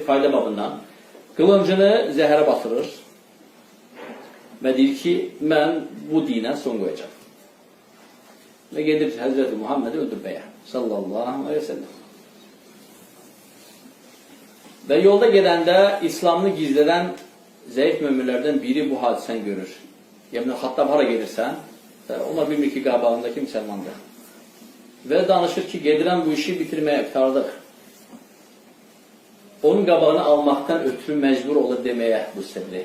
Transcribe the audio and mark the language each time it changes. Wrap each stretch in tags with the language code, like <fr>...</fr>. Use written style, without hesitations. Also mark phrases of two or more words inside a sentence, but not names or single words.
<tr>Fayda babından. Kılıncını zehre batırır ve deyir ki ben bu dine son koyacağım. Ve gelir Hazreti Muhammed'i öldürmeye</tr> <ar>صلى الله عليه وسلم.</ar> <az>Ve yolda gedəndə İslamını gizlədən zəif möminlərdən biri bu hadisəni görür. İbn Hattab hara gedirsən, onlar bilmir ki, qabağındakı müsəlmandır. Və danışır ki, gedirəm bu işi bitirməyə, qurtardıq. Onun qabağını almaqdan ötürü məcbur olur deməyə bu sirri.</az>